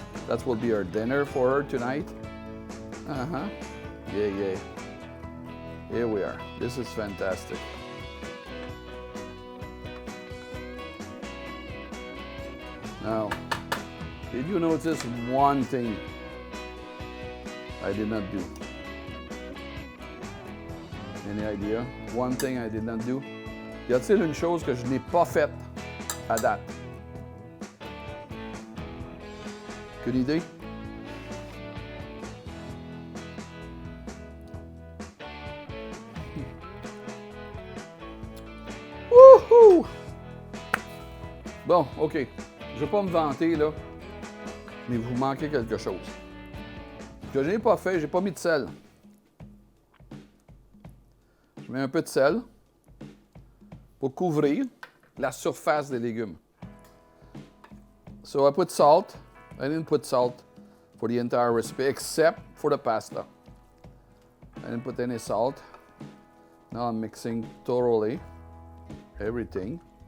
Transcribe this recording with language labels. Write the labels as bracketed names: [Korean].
[English] That will be our dinner for her tonight. Yeah. Here we are. This is fantastic. Now, did you notice one thing I did not do? Any idea? One thing I did not do? [French] Y a-t-il une chose que je n'ai pas faite à date? Aucune idée? Wouhou! Bon, OK. Je ne vais pas me vanter, là, mais vous manquez quelque chose. Ce que je n'ai pas fait, je n'ai pas mis de sel. Je mets un peu de sel pour couvrir la surface des légumes. [English] So I put salt. I didn't put salt for the entire recipe, except for the pasta. I didn't put any salt. Now I'm mixing thoroughly everything.